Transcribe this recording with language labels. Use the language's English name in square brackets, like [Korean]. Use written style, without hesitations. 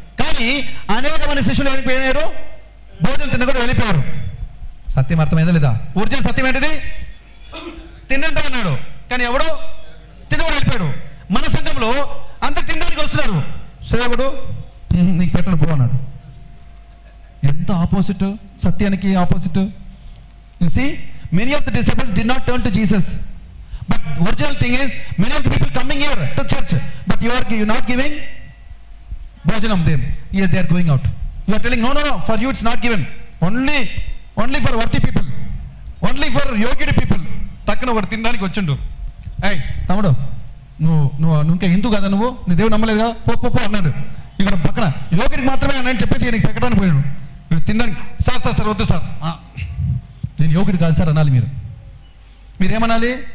[Telugu] కానీ అనేక మంది శిష్యులు వెళ్ళిపోయారు, భోజనం తిన్న కూడా వెళ్ళిపోయారు. సత్యం అర్థమైందా లేదా? ఒరిజినల్ సత్యం ఏంటిది? తినండి అన్నాడు, కానీ ఎవడో తినకుండా వెళ్ళిపోయాడు. మన సంఘంలో అందరు తినడానికి వస్తున్నారు, సేవకుడు నీకు పెట్టను పో అన్నాడు. ఎంత ఆపోజిట్, సత్యానికి opposite. [English] You see, many of the disciples did not turn to Jesus. But the original thing is, many of the people coming here to church, but you are not giving bhojanam them. Yes, they are going out. You are telling, no, for you it's not given. Only for worthy people. Only for yogid people. [Telugu] Takkana ఒకటి తినడానికి వచ్చిండు. ఏయ్ తమ్ముడు, నువ్వు ఇంకా హిందూ కదా, నువ్వు నీ దేవుడు నమ్మలేదు కదా, పో అన్నాడు. ఇక్కడ పక్కన యోగిడికి మాత్రమే అన్నాడు చెప్పేసి నీకు పెట్టడానికి పోయాడు. మీరు తినడానికి సార్ వద్దు సార్, నేను యోగిడి కాదు సార్ అనాలి. మీరేమనాలి?